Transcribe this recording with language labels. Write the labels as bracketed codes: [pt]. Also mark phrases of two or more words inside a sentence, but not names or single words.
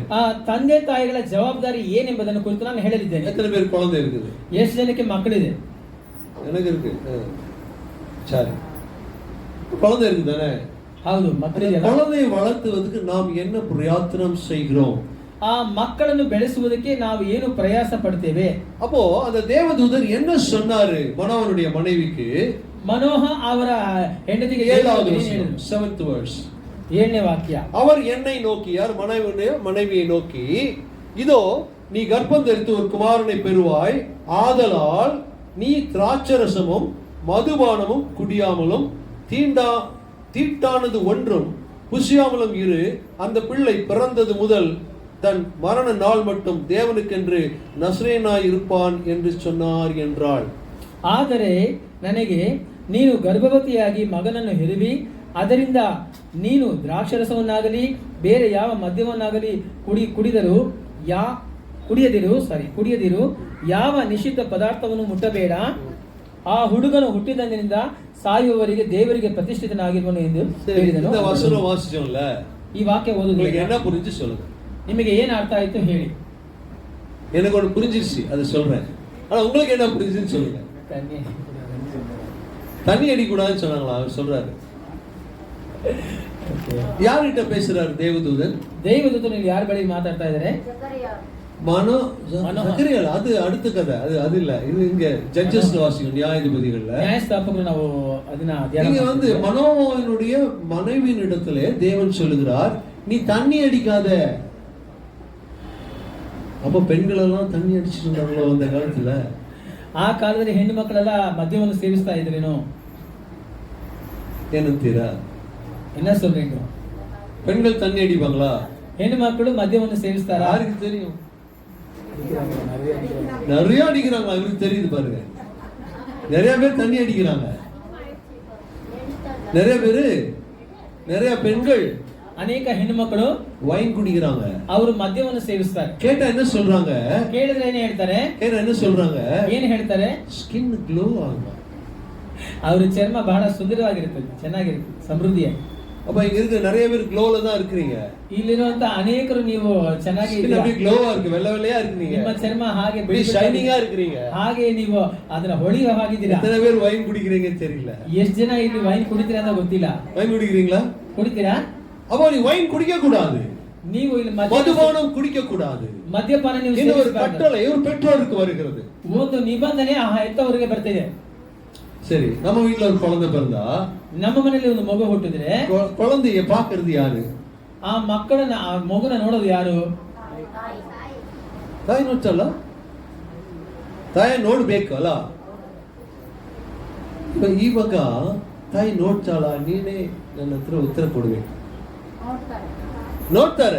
[kn] ತಂದೆ ತಾಯಿಗಳ ಜವಾಬ್ದಾರಿ ಏನೆಂಬುದನ್ನು ಕುರಿತು ನಾನು ಹೇಳಲಿದ್ದೇನೆ. [ta] எத்தனை பேர் குழந்தை இருக்குது? [kn] ಎಷ್ಟು ಜನಕ್ಕೆ ಮಕ್ಕಳಿದೆ? [ta] எனக்கு இருக்கு. சரி, குழந்தை இருக்கு தானே? [kn] ಹೌದು, ಮಕ್ಕಳಿದೆ. [ta] குழந்தையை வளர்த்துவதற்கு நாம் என்ன பிரயத்தனம் செய்கிறோம்? [kn] ಆ ಮಕ್ಕಳನ್ನು ಬೆಳೆಸುವುದಕ್ಕೆ ನಾವು ಏನು ಪ್ರಯಾಸ ಪಡ್ತೇವೆ? [ta] அப்போ அந்த தேவதூதர் என்ன சொன்னாரு மனோவனுடைய மனைவிக்கு? [kn] ಮನೋಹ ಅವರ ಹೆಂಡತಿಗೆ [en] 7th verse [kn] 7ನೇ ವಾಕ್ಯ. [ta] அவர் என்னை நோக்கி, யார்? மனைவியை நோக்கி, இதோ நீ கர்ப்பம் தரித்து ஒரு குமாரனை பெறுவாய், ஆதலால் நீ திராட்சரசமும் மதுபானமும் குடியாமலும் தீட்டானது ஒன்றும் புசியாமலும் இரு. அந்த பிள்ளை பிறந்தது முதல் தன் மரண நாள் மட்டும் தேவனுக்கென்று நசரேயனாய் இருப்பான் என்று சொன்னார் என்றாள். [kn] ಆದರೆ ನನಗೆ ನೀನು ಗರ್ಭವತಿಯಾಗಿ ಮಗನನ್ನು ಹೆರುವಿ, ಅದರಿಂದ ನೀನು ದ್ರಾಕ್ಷರಸವನ್ನಾಗಲಿ ಬೇರೆ ಯಾವ ಮದ್ಯವನ್ನಾಗಲಿ ಕುಡಿಯದಿರು, ಯಾವ ನಿಷಿದ್ಧ ಪದಾರ್ಥವನ್ನು ಮುಟ್ಟಬೇಡ. ಆ ಹುಡುಗನು ಹುಟ್ಟಿದಂದಿನಿಂದ ಸಾಯುವವರಿಗೆ ದೇವರಿಗೆ ಪ್ರತಿಷ್ಠಿತನಾಗಿರುವನು ಎಂದು ಹೇಳಿದನು. [ta] இந்த வசனம் வாசிச்சோம்ல, [kn] ಈ ವಾಕ್ಯ ಓದುವುದಕ್ಕೆ [ta] என்ன புரிஞ்சு சொல்லுங்க. [kn] ನಿಮಗೆ ಏನು ಅರ್ಥ ಆಯ್ತು ಹೇಳಿ. [ta] எனக்கு ஒன்று புரிஞ்சிருச்சு, அதை சொல்றேன். ஆனா உங்களுக்கு என்ன புரிஞ்சுன்னு சொல்லுங்க. தண்ணி அடிக்கூடாதுன்னு சொன்னாங்களா? அவர் சொல்றாரு. ಯಾರಿட்ட பேசுறாரு தேவதூதன்? [kn] ದೇವದೂತನು ಇಲ್ಲಿ ಯಾರ ಬಳಿ ಮಾತಾಡ್ತಾ ಇದ್ದಾರೆ? ಜಕರಿಯಾ. ಅದು அடுத்த ಕಥೆ. ಅದು இல்ல. [ta] இது இங்க ஜட்ஜஸ் வாசிக்கும், நியாயாதிபதிகள்ல. [kn] நியாயஸ்தாபகರು ನಾವು ಅದನ್ನ [ta] இங்க வந்து மனோவாவினுடைய மனைவியின் இடத்திலே தேவன் சொல்லுகிறார், நீ தண்ணி அடிக்காத. அப்ப பெண்கள் எல்லாம் தண்ணி அடிச்சிட்டு இருந்தாங்களோ அந்த காலத்துல? [kn] ಆ ಕಾಲದಲ್ಲಿ ಹೆಣ್ಣು ಮಕ್ಕಳೆಲ್ಲ ಮದ್ಯವನ್ನು ಸೇವಿಸ್ತಾ ಇದ್ರೇನೋ ಏನಂತೀರಾ? [ta] என்ன சொல்றீங்க? பெண்கள் தண்ணி அடிப்பாங்களா? [kn] ಹೆಣ್ಣು ಮಕ್ಕಳು ಮದ್ಯವನ್ನು ಸೇವಿಸ್ತಾರಾ? [ta] யாருக்கு தெரியும்? நிறைய அடிக்கிறாங்க, அவருக்கு தெரியுது பாருங்க. நிறைய பேர் தண்ணி அடிக்கிறாங்க, நிறைய பெண்கள், [kn] ಅನೇಕ ಹೆಣ್ಣು ಮಕ್ಕಳು [ta] ವೈನ್ ಕುಡಿக்கிறாங்க, [kn] ಅವರು ಮದ್ಯವನ್ನು ಸೇವಿಸ್ತಾರೆ. [ta] கேட்டா என்ன சொல்றாங்க? [kn] ಕೇಳಿದ್ರೆ ಏನು ಹೇಳ್ತಾರೆ? [ta] என்ன சொல்றாங்க? [kn] ಏನು ಹೇಳ್ತಾರೆ? [en] skin glow [kn] ಆಗುವ, ಅವ್ರ ಚರ್ಮ ಬಹಳ ಸುಂದರವಾಗಿರುತ್ತದೆ, ಚೆನ್ನಾಗಿರುತ್ತೆ, ಸಮೃದ್ಧಿಯಾಗಿ. [ta] அப்ப இங்க இருக்க நிறைய பேர் க்ளோல தான் இருக்கீங்க. [kn] ಇಲ್ಲಿರುವಂತ ಅನೇಕರು ನೀವು ಚೆನ್ನಾಗಿ [ta] க்ளோவா இருக்கு, வெள்ளை வெள்ளையா இருக்கீங்க, [kn] ನಿಮ್ಮ ಚರ್ಮ ಹಾಗೆ [ta] ஷைனிங்கா இருக்கீங்க, [kn] ಹಾಗೆ ನೀವು ಅದನ್ನ ಹೊಳೆಯುವ ಹಾಗಿದ್ದೀರಾ. [ta] எத்தனை பேர் ವೈನ್ குடிக்கிறீங்க தெரியல. [kn] ಎಷ್ಟು ಜನ ಇಲ್ಲಿ ವೈನ್ ಕುಡಿತೀರಾ ಅಂತ ಗೊತ್ತಿಲ್ಲ. [ta] ವೈನ್ குடிக்கிறீங்களா? [kn] ಕುಡಿತೀರಾ? [ta] அப்போ நீ ವೈನ್ குடிக்க கூடாது, [kn] ನೀವು ಇಲ್ಲಿ [ta] மதுபானம் குடிக்க கூடாது. [kn] ಮದ್ಯಪಾನ ನೀವು [ta] ஒரு கட்டளை ஒரு பெற்றோருக்கு வருகிறது, [kn] ಒಂದು ನಿಬಂಧನೆ ಆ ಹೆತ್ತವರಿಗೆ ಬರ್ತಿದೆ. [ta] சரி, நம்ம வீட்ல ஒரு குழந்தை பிறந்தா, [kn] ನಮ್ಮ ಮನೆಯಲ್ಲಿ ಒಂದು ಮಗು ಹುಟ್ಟಿದ್ರೆ [ta] குழந்தைய பாக்குறது யாரு? [kn] ಆ ಮಕ್ಕಳನ್ನ, ಆ ಮಗುನ ನೋಡೋದು ಯಾರು? ತಾಯಿ ನೋಡ್ತಲ್ಲ, ತಾಯಿ ನೋಡ್ಬೇಕಲ್ಲ. ಇವಾಗ ತಾಯಿ ನೋಡ್ತಾಳ? ನೀನೇ ನನ್ನ ಹತ್ರ ಉತ್ತರ ಕೊಡ್ಬೇಕು. ನೋಡ್ತಾರೆ.